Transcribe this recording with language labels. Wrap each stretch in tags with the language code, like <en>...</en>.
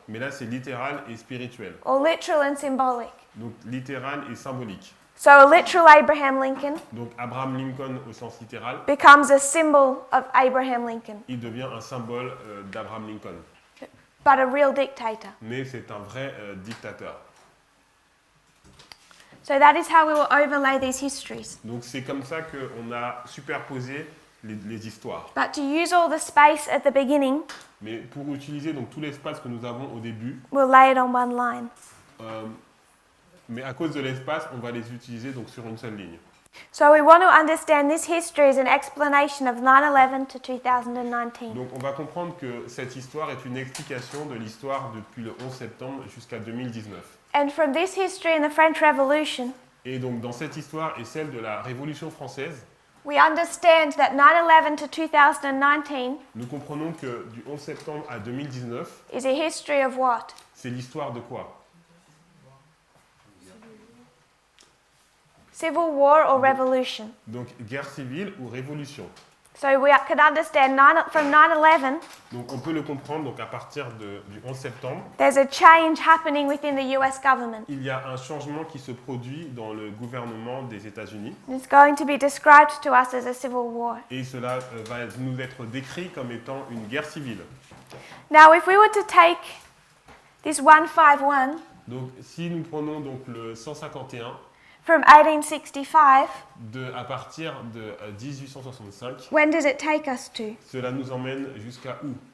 <fr>Mais là c'est littéral et spirituel.</fr> <en>or literal and symbolic.</en> <fr>Donc littéral et symbolique.</fr> <en>So a literal Abraham Lincoln</en> <fr>Donc Abraham Lincoln au sens littéral,</fr> <en>becomes a symbol of Abraham Lincoln,</en> <fr>il devient un symbole d'Abraham Lincoln.</fr> <en>but a real dictator.</en> <fr>Mais c'est un vrai dictateur.</fr> <en>So that is how we will overlay these histories.</en> <fr>Donc c'est comme ça qu'on a superposé les histoires.</fr> <en>But to use all the space at the beginning,</en> <fr>Mais pour utiliser donc tout l'espace que nous avons au début,</fr> <en>we'll lay it on one line.</en> <fr>mais à cause de l'espace, on va les utiliser donc sur une seule ligne.</fr> <en>So we want to understand this history as an explanation of 9/11 to 2019.</en> <fr>Donc on va comprendre que cette histoire est une explication de l'histoire depuis le 11 septembre jusqu'à 2019.</fr> <en>And from this history in the French Revolution,</en> <fr>Et donc dans cette histoire et celle de la Révolution française,</fr> <en>we understand that 9/11 to 2019</en> <fr>nous comprenons que du 11 septembre à 2019,</fr> <en>is a history of what?</en> <fr>c'est l'histoire de quoi?</fr> <en>Civil war or revolution.</en> <fr>Donc guerre civile ou révolution.</fr> <en>So we can understand from 9/11,</en> <fr>Donc on peut le comprendre donc à partir du 11 septembre,</fr> <en>there's a change happening within the US government.</en> <fr>il y a un changement qui se produit dans le gouvernement des États-Unis</fr> <en>It's going to be described to us as a civil war.</en> <fr>et cela va nous être décrit comme étant une guerre civile.</fr> <en>Now, if we were to take this 151</en> <fr>Donc si nous prenons donc le 151</fr> <en>from 1865,</en> <fr>à partir de 1865,</fr> <en>when does it take us to?</en> <fr>cela nous emmène jusqu'à où?</fr>